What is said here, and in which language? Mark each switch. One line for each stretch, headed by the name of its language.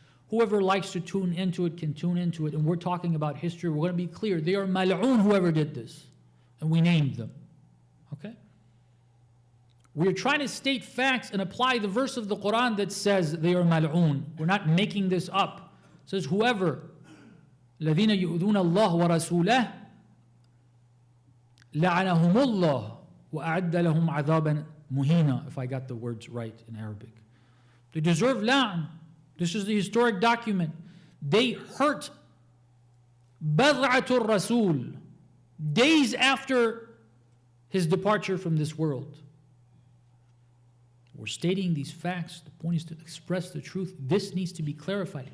English: Whoever likes to tune into it can tune into it. And we're talking about history. We're going to be clear. They are mal'oon, whoever did this. And we named them. Okay? We're trying to state facts and apply the verse of the Quran that says they are mal'oon. We're not making this up. It says whoever
Arabic: الذين يؤذون الله ورسوله لعنهم الله وأعد لهم عذابا مهينا,
English: if I got the words right in Arabic. They deserve la'an. This is the historic document. They hurt Bad'atul Rasul days after his departure from this world. We're stating these facts. The point is to express the truth. This needs to be clarified.